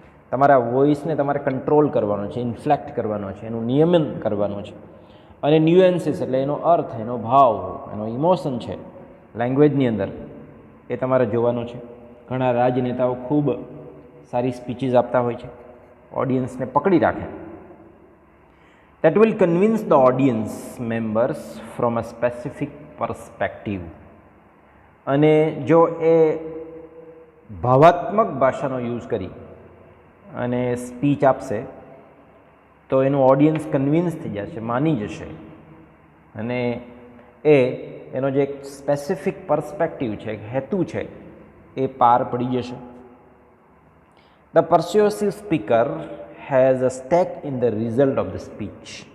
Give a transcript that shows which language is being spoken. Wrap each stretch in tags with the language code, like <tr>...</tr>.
<gu>તમારા વોઇસને તમારે કંટ્રોલ કરવાનો છે, ઇન્ફ્લેક્ટ કરવાનો છે, એનું નિયમન કરવાનું છે. અને ન્યુએન્સીસ એટલે એનો અર્થ, એનો ભાવ, એનો ઇમોશન છે લેંગ્વેજની અંદર, એ તમારે જોવાનું છે. ઘણા રાજનેતાઓ ખૂબ સારી સ્પીચીસ આપતા હોય છે, ઓડિયન્સને પકડી રાખે.</gu> <en>that will convince the audience members from a specific perspective.</en> <gu>અને જો એ ભાવાત્મક ભાષાનો યુઝ કરી અને સ્પીચ આપશે તો એનું ઓડિયન્સ કન્વિન્સ થઈ જશે, માની જશે, અને એનો જે એક સ્પેસિફિક પર્સપેક્ટિવ છે, હેતુ છે, એ પાર પડી જશે.</gu> <en>The persuasive speaker has a stake in the result of the speech.</en>